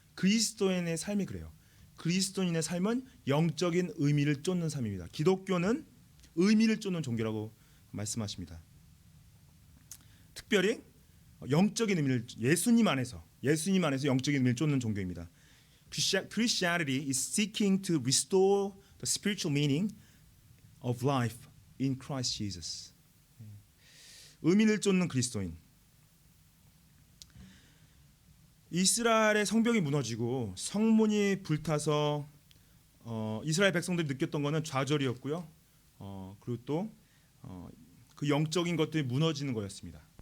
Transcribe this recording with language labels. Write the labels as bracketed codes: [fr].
[ko] 그리스도인의 삶이 그래요. 그리스도인의 삶은 영적인 의미를 쫓는 삶입니다. 기독교는 의미를 쫓는 종교라고 말씀하십니다. 특별히 영적인 의미를 예수님 안에서 영적인 의미를 쫓는 종교입니다. [en] Christianity is seeking to restore the spiritual meaning of life in Christ Jesus. [ko] 의미를 쫓는 그리스도인. 이스라엘의 성벽이 무너지고 성문이 불타서 이스라엘 백성들이 느꼈던 것은 좌절이었고요. 그리고 또 그 영적인 것들이 무너지는 거였습니다.